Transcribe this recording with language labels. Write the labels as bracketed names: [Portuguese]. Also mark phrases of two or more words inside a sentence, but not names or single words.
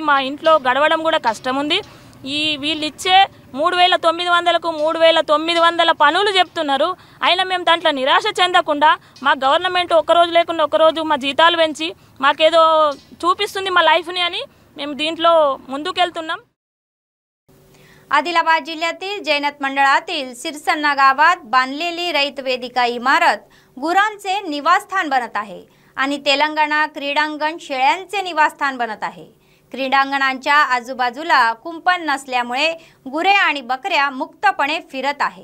[Telugu] మా ఇంట్లో గడవడం కూడా కష్టం ఉంది। ఈ వీళ్ళు ఇచ్చే 3900కు 3900 పనులు చెప్తున్నారు। అయినా మేము దాంట్లో నిరాశ చెందకుండా మా గవర్నమెంట్ ఒక రోజు లేకుండా ఒక రోజు మా జీతాలు పెంచి మాకేదో చూపిస్తుంది మా లైఫ్ని అని మేము దీంట్లో ముందుకెళ్తున్నాం। [Marathi] आदिलाबाद जिल्ह्यातील जैनत मंडळातील सिरसन्ना गावात बांधलेली रैत वेदिका इमारत गुरांचे निवासस्थान बनत आहे आणि तेलंगणा क्रीडांगण शेळ्यांचे निवासस्थान बनत आहे। क्रीडांगणांच्या आजूबाजूला कुंपण नसल्यामुळे गुरे आणि बकऱ्या मुक्तपणे फिरत आहे.